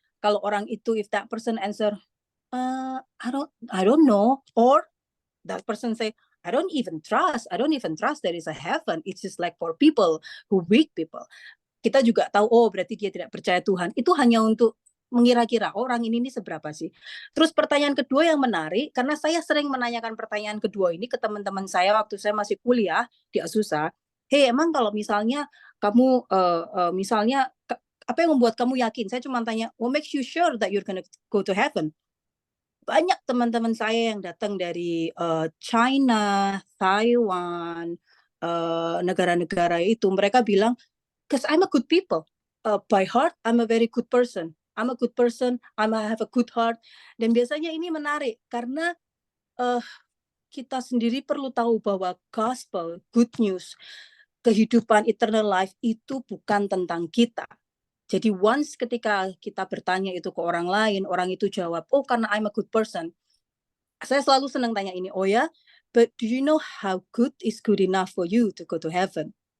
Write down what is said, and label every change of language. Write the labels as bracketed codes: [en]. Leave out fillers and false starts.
[id] Kalau orang itu, [en] if that person answer, I don't know, or that person say, I don't even trust there is a heaven. It's just like for people who weak people. [id] Kita juga tahu, oh berarti dia tidak percaya Tuhan. Itu hanya untuk mengira-kira orang ini seberapa sih. Terus pertanyaan kedua yang menarik, karena saya sering menanyakan pertanyaan kedua ini ke teman-teman saya waktu saya masih kuliah di Azusa. Hey, emang kalau misalnya kamu misalnya apa yang membuat kamu yakin? Saya cuma tanya, [en] what makes you sure that you're gonna go to heaven? [id] Banyak teman-teman saya yang datang dari China, Taiwan, negara-negara itu, mereka bilang, [en] because I'm a good people. By heart, I'm a very good person. I'm a good person, I have a good heart. [id] Dan biasanya ini menarik, karena kita sendiri perlu tahu bahwa gospel, good news, kehidupan [en] eternal life [id] itu bukan tentang kita. Jadi once ketika kita bertanya itu ke orang lain, orang itu jawab, oh karena [en] I'm a good person. [id] Saya selalu senang tanya ini, oh ya, [en] but do you know how good is good enough for you to go to heaven?